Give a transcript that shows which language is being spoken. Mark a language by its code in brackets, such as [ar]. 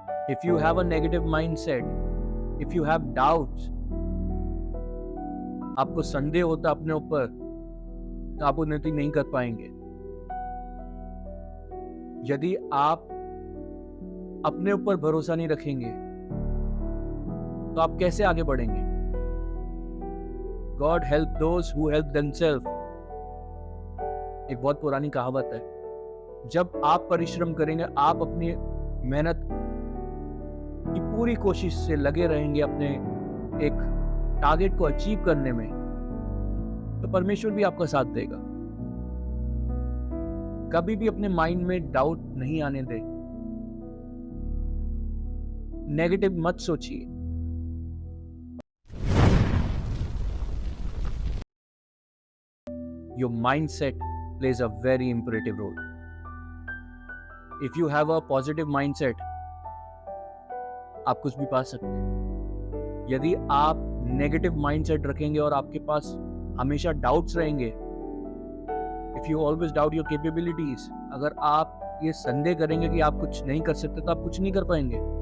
[en] if you have a negative mindset, if you have doubts, [hi] आपको संदेह होता अपने ऊपर, तो आप उन्नति नहीं कर पाएंगे। यदि आप अपने ऊपर भरोसा नहीं रखेंगे तो आप कैसे आगे बढ़ेंगे? [en] God help those who help themselves। [hi] एक बहुत पुरानी कहावत है। जब आप परिश्रम करेंगे, आप अपनी मेहनत की पूरी कोशिश से लगे रहेंगे अपने एक टारगेट को अचीव करने में, तो परमेश्वर भी आपका साथ देगा। कभी भी अपने माइंड में डाउट नहीं आने दे, नेगेटिव मत सोचिए। [en] Your mindset plays a very imperative role. If you have a positive mindset, [hi] आप कुछ भी पा सकते हैं। यदि आप नेगेटिव माइंडसेट रखेंगे और आपके पास हमेशा डाउट्स रहेंगे, [en] if you always doubt your capabilities, [hi] अगर आप ये संदेह करेंगे कि आप कुछ नहीं कर सकते, तो आप कुछ नहीं कर पाएंगे।